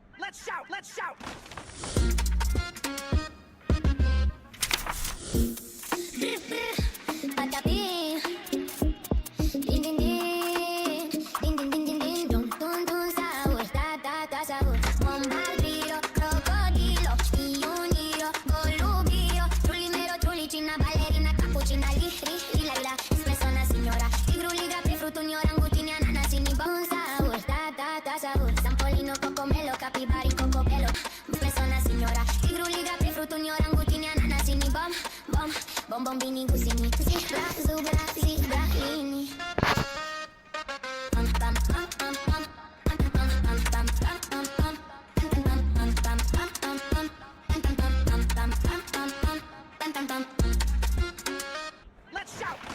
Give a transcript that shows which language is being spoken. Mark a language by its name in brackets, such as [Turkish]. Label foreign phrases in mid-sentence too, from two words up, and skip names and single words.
[English] Let's shout. Let's shout. Patapín, din din din, din din din din din, dun dun dun sabor, ta sabor. [Italian] Bombardiro, crocodilo, y unido, colubio, trulimero, trulicina, ballerina, cappuccina, li la, espresso una signora, tigruliga, fruto, orangutini, ananasini, bon sabor, ta sabor. Sampolino, cocomelo, capibari, cocopelo, espresso una signora, tigruliga, fruto, orangutini, ananasini, bom bombini, gusini, zebra, zubra, zibralini. [English] Let's shout.